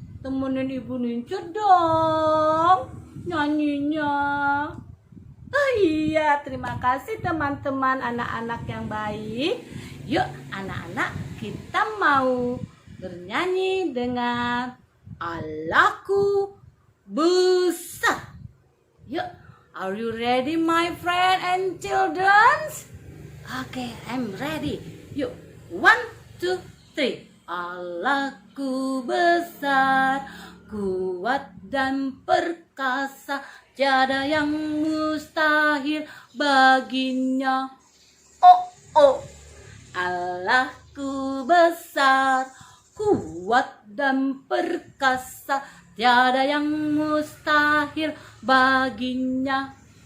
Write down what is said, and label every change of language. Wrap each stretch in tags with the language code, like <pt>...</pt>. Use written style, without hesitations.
<id>Temenin Ibu Nince dong nyanyinya. Iya, terima kasih teman-teman anak-anak yang baik. Yuk anak-anak, kita mau bernyanyi dengan Allahku besar.</id> <en>Yuk, are you ready my friend and children? Okay, I'm ready. Yuk, 1, 2, 3.</en> <id>Allahku besar, kuat dan perkasa, tiada yang mustahil baginya. Allahku besar, kuat dan perkasa, tiada yang mustahil baginya.</id>